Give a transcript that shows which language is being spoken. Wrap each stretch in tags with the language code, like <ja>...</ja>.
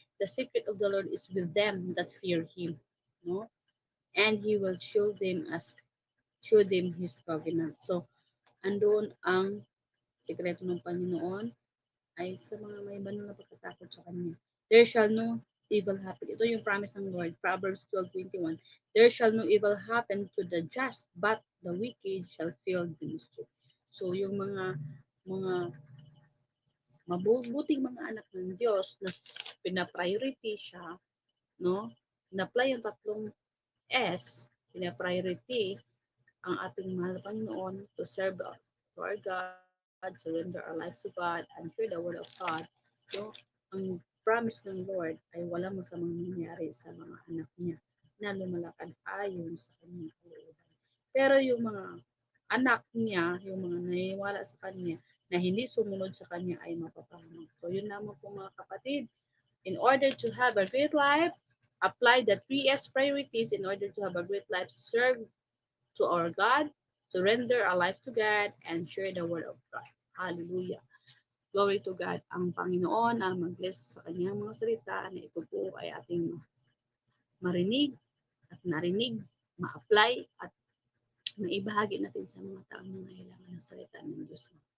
<en>The secret of the Lord is with them that fear Him. No? And He will show them His covenant.</en> <tl>So, andun ang sikreto ng Panginoon ay sa mga may banal na pagkatakot sa Kanya.</tl> <en>There shall no evil happen.</en> <tl>Ito yung promise ng Lord.</tl> <en>Proverbs 12:21. There shall no evil happen to the just, but the wicked shall feel the mischief.</en> <tl>So, yung mga mabubuting mga anak ng Diyos na pina-priority siya, no? Na-apply yung tatlong S, pina-priority ang ating mahal na Panginoon</tl> <en>to serve to our God, surrender our lives to God, and share the word of God.</en> <tl>So, ang promise ng Lord ay walang masamang nangyari sa mga anak niya na lumalakad ayon sa kanyang kalooban. Pero yung mga anak niya, yung mga naniniwala sa kanya, na hindi sumunod sa kanya ay mapapahamak. So, yun naman po mga kapatid.</tl> <en>In order to have a great life, apply the 3S priorities in order to have a great life. Serve to our God, surrender our life to God, and share the word of God. Hallelujah. Glory to God.</en> <tl>Ang Panginoon ang mag-bless sa kanyang mga salita na ito po ay ating marinig at narinig, ma-apply at maibahagi natin sa mga taong nangailangan ng salita ng Diyos.</tl>